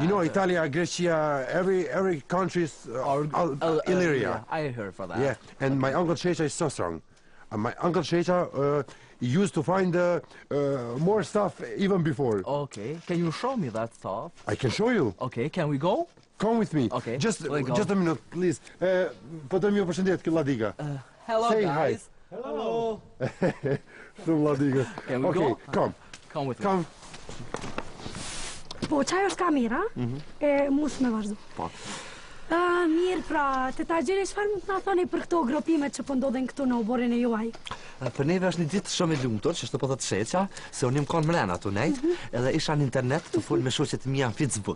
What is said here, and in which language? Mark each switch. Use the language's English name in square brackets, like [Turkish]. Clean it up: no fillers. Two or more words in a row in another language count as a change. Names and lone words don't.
[English] You know, Italia, Grecia, every country is Illyria. Yeah, I heard for that. Yeah, and my uncle Shecha is so strong. My uncle Shecha used to find more stuff even before. Okay, can you show me that stuff? I can show you. Okay, can we go? Come with me. Okay, Just let's go. a minute, please. [Albanian] Po të më përshëndet kjo Lladiga. [English] Hello, Say guys. hi. Hello. [Albanian] Shumë Lladiga. [English] Can we Okay, go? come. Come with me. Come. [Albanian] Po, qaj është kamera, e mus me vazhdo. Po. Mirë, pra, të ta gjeri, çfarë mund të na thoni për këto gropimet që po ndodhen këtu në oborin e juaj? Për neve është një ditë shumë e lumtur, që shto po thot Sheqa, se unë jam kanë mrena tu nejt, edhe isha në internet të fol me shoqet mia në Facebook.